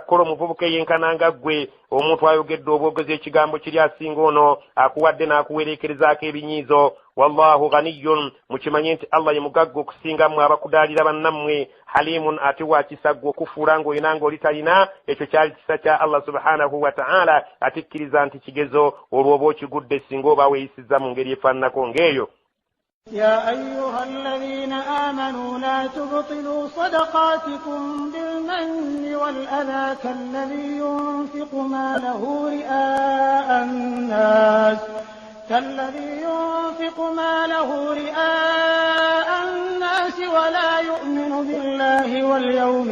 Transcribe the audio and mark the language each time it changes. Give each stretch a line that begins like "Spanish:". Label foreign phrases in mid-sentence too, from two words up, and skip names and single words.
Ganda: kukola omuvubuka eyenkananga ggwe omuntu ayogedde obwogezi ekigambo kiri asinga ono akuwadde n'akuwerekerezaako ebinyiizo
Arabic: والله غني
Ganda: mukimanye nti Allah ye mugagga okusinga mmwe abakudaalira bannammwe halimun ate wakisa ggwe okufuula ng'olina ng'oli talina ekyo kyali kisa kya
Arabic: الله سبحانه وتعالى
Ganda: atikkiriza nti kigezo olw'oba okigudde singa oba weeyisizza mu ngeri efaananako ng'eyo.
Arabic: يا أيها الذين آمنوا لا تبطلوا صدقاتكم بالمن والأذى كالذي ينفق ماله رئاء الناس ولا يؤمن بالله واليوم